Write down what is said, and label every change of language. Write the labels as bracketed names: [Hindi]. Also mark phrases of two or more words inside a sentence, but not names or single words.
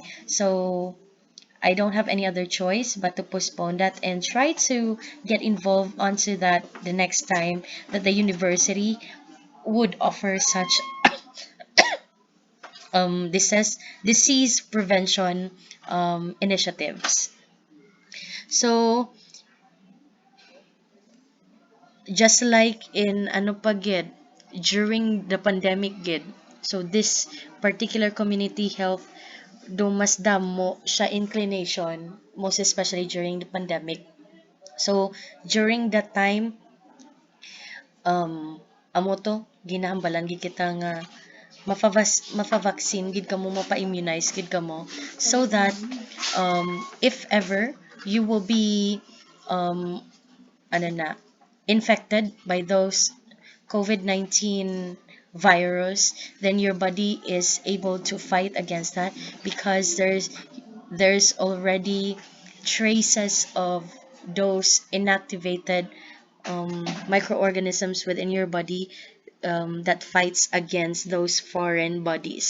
[English] So I don't have any other choice but to postpone that and try to get involved onto that the next time that the university would offer such disease prevention initiatives. So just like in [Hiligaynon] ano pa gid [English] during the pandemic gid, so this particular community health do [Hiligaynon] mas damo siya [English] inclination, most especially during the pandemic. So during that time, [Hiligaynon] amo to ginahambalan gid kita nga mapa-vaccine gid kamo, mapa-immunize gid kamo, [English] so that if ever you will be um [Hiligaynon] ano na, [English] infected by those COVID-19 virus, then your body is able to fight against that because there's already traces of those inactivated microorganisms within your body that fights against those foreign bodies.